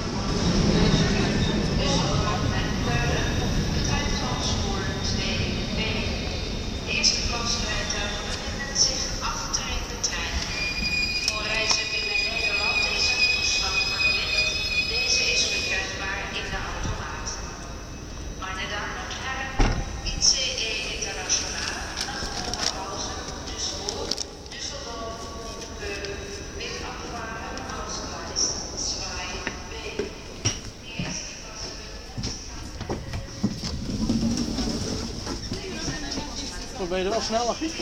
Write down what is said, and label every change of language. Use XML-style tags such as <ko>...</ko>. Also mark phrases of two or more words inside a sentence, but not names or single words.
<nl>De eerste klas rijtuigen bevinden zich aftrein de trein. Voor reizen binnen Nederland is een toeslag verplicht. Deze is verkrijgbaar in de automaat.</nl> <de>Meine Damen und Herren, ICE International nach Oberhausen, Düsseldorf, Köln wird abfahren aus Gleis 2b. Die erste Klasse</de> <nl>Dan ben je er wel sneller.</nl>